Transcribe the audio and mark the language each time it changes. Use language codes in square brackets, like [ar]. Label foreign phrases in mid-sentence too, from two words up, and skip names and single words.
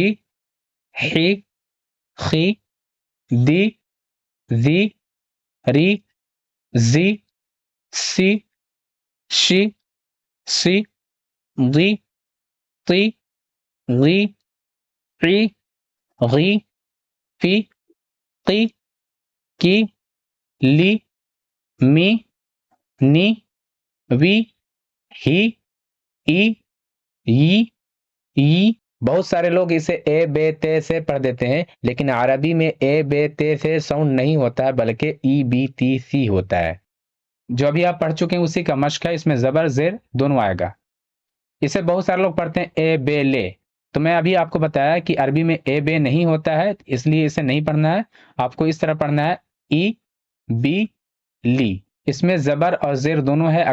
[ar] حی خی دی زی ری زی سی شی سی ضی طی غی قی غی فی قی کی لی می نی وی ہی ای ی۔ [ur] بہت سارے لوگ اسے اے بے تے سے پڑھ دیتے ہیں، لیکن عربی میں اے بے تے سے ساؤنڈ نہیں ہوتا ہے، بلکہ ای بی تی سی ہوتا ہے۔ جو ابھی آپ پڑھ چکے ہیں اسی کا مشق ہے، اس میں زبر زیر دونوں آئے گا۔ اسے بہت سارے لوگ پڑھتے ہیں اے بے لے، تو میں ابھی آپ کو بتایا کہ عربی میں اے بے نہیں ہوتا ہے، اس لیے اسے نہیں پڑھنا ہے، آپ کو اس طرح پڑھنا ہے ای بی لی، اس میں زبر اور زیر دونوں ہے۔